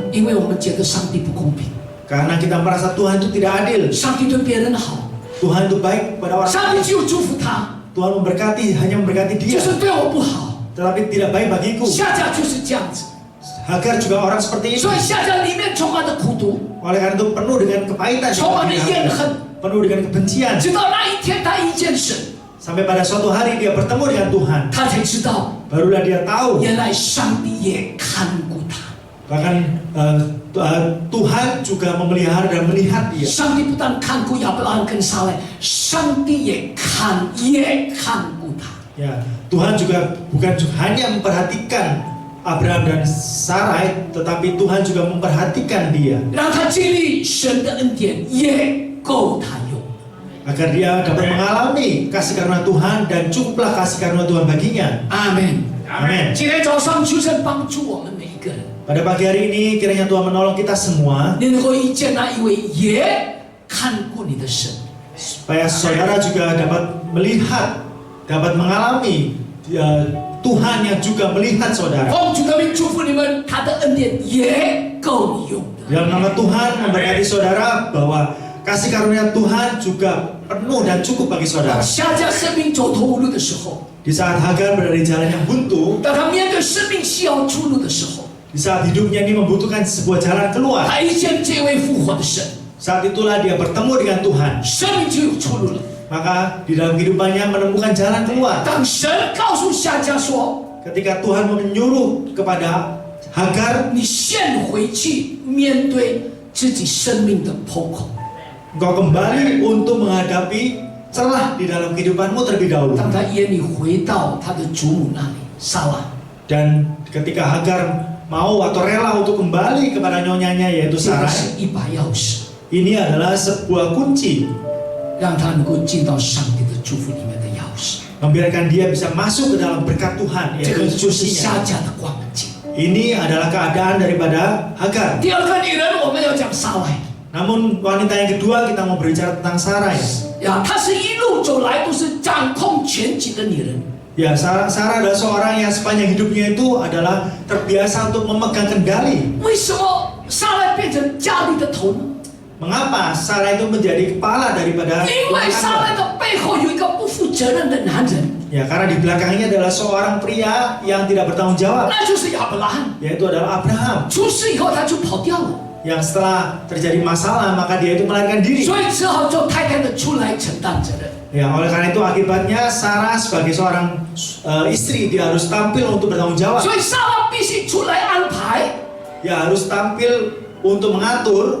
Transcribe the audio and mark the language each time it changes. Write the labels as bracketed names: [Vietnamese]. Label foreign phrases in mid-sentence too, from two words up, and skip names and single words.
[Chinese] 因为我们觉得上帝不公平， [Indonesian] karena kita merasa Tuhan itu tidak adil. [Chinese] 上帝对别人好， [Indonesian] Tuhan itu baik pada orang [Chinese] 上帝 [Indonesian] lain. [Chinese] 只有祝福他， [Indonesian] Tuhan memberkati, hanya memberkati [Chinese] 就 [Indonesian] dia, [Chinese] 是对我不好。 [Indonesian] tetapi tidak baik bagiku. [Chinese] 夏甲就是这样子， [Indonesian] Hagar juga orang seperti itu. [Chinese] 所以夏甲里面充满了苦毒， [Indonesian] Oleh karena itu penuh dengan kepahitan, [Chinese] 充满了怨恨， [Indonesian] penuh dengan kebencian. [Chinese] 直到那一天他遇见神， [Indonesian] Sampai pada suatu hari dia bertemu dengan Tuhan, [Chinese] 他才知道 [Indonesian] barulah dia tahu. [Chinese] 原来上帝也看顾他。 [Indonesian] Bahkan Tuhan juga memelihara dan melihat dia. [Chinese] 上帝不但看顾亚伯拉罕跟撒拉，上帝也看顾他。 [Indonesian] Ya, Tuhan juga bukan hanya memperhatikan Abraham dan Sarai, tetapi Tuhan juga memperhatikan dia. [Chinese] 让他经历神的恩典，也够他用。 [Indonesian] agar dia dapat mengalami kasih karunia Tuhan dan cukuplah kasih karunia Tuhan baginya. [Chinese] 阿门。 [Indonesian] Amin. [Chinese] 今天早上求神帮助我们每一个人， [Indonesian] Pada pagi hari ini kiranya Tuhan menolong kita semua [Chinese] 你能够遇见那一位也看过你的神。 [Indonesian] supaya saudara juga dapat melihat, dapat mengalami Tuhan yang juga melihat saudara. [Chinese] 奉主的名祝福你们，他的恩典也够你用的。 [Indonesian] Dalam nama Tuhan memberkati saudara bahwa kasih karunia Tuhan juga penuh dan cukup bagi saudara. [Chinese] 下家生命走投无路的时候， [Indonesian] Di saat Hagar berada di jalan yang buntu, [Chinese] 当他面对生命需要出路的时候， [Indonesian] di saat hidupnya ini membutuhkan sebuah jalan keluar, [Chinese] 他遇见这位复活的神， [Indonesian] saat itulah dia bertemu dengan Tuhan. [Chinese] 生命就有出路了。 [Indonesian] Maka di dalam kehidupannya menemukan jalan keluar. [Chinese] 当神告诉下家说 [Indonesian] Ketika Tuhan menyuruh kepada Hagar, [Chinese] 你现回去面对自己生命的破口， [Indonesian] engkau kembali untuk menghadapi celah di dalam kehidupanmu terlebih dahulu. [Chinese] 当他眼里回到他的祖母那里，撒拉， [Indonesian] Dan ketika Hagar mau atau rela untuk kembali kepada nyonyanya yaitu [Chinese] 这个 [Indonesian] Sarai, [Chinese] 是一把钥匙， [Indonesian] ini adalah sebuah kunci [Chinese] 让他能够进到上帝的祝福里面的钥匙。 [Indonesian] membiarkan dia bisa masuk ke dalam berkat Tuhan [Chinese] 这 [Indonesian] yaitu [Chinese] 个就是 [Indonesian] kunci-nya. [Chinese] 下家的光景。 [Indonesian] Ini adalah keadaan daripada Hagar. [Chinese] 第二个女人，我们要讲撒来 [Indonesian] Namun wanita yang kedua kita mau berbicara tentang Sarai. [Chinese] 呀，她是一路走来都是掌控全局的女人。 [Indonesian] Ya, Sarah adalah seorang yang sepanjang hidupnya itu adalah terbiasa untuk memegang kendali. [Chinese] 为什么撒来变成家里的头呢？ [Indonesian] Mengapa Sarah itu menjadi kepala daripada [Chinese] 因为 [Indonesian] rumah [Chinese] 撒来 [Indonesian] tangga? [Chinese] 的背后有一个不负责任的男人， [Indonesian] Ya, karena di belakangnya adalah seorang pria yang tidak bertanggung jawab, [Chinese] 那就是亚伯拉罕。 [Indonesian] yaitu adalah Abraham. [Chinese] 出事以后他就跑掉了， [Indonesian] Yang setelah terjadi masalah maka dia itu melarikan diri. [Chinese] 所以只好做太太的出来承担责任。 [Indonesian] Ya, oleh karena itu akibatnya Sarah sebagai seorang istri dia harus tampil untuk bertanggung jawab. [Chinese] 所以撒拉必须出来安排、 [Indonesian] Ya, harus tampil untuk mengatur